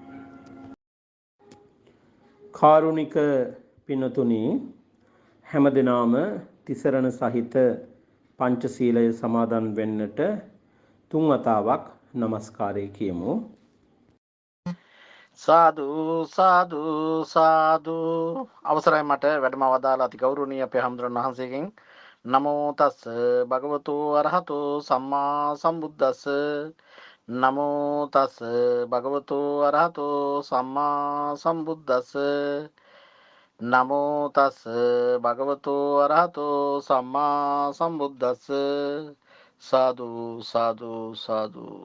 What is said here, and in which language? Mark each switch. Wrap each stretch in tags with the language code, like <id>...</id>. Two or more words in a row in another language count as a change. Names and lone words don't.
<si>කාරුණික පින්නතුනි, හැමදෙනාම තිසරණ සහිත පංචශීලය සමාදන් වෙන්නට තුන් වතාවක් নমස්කාරය කියමු. සාදු සාදු සාදු. අවසරයි මට වැඩම වදාලා අති ගෞරවනීය අපේ හැමදෙරණ වහන්සේගෙන්</si> <pi>නමෝ තස් භගවතු අරහතු සම්මා සම්බුද්දස්ස නමෝ තස් භගවතු අරහතු සම්මා සම්බුද්දස්ස නමෝ තස් භගවතු අරහතු සම්මා සම්බුද්දස්ස.</pi> <si>සාදු සාදු සාදු.</si>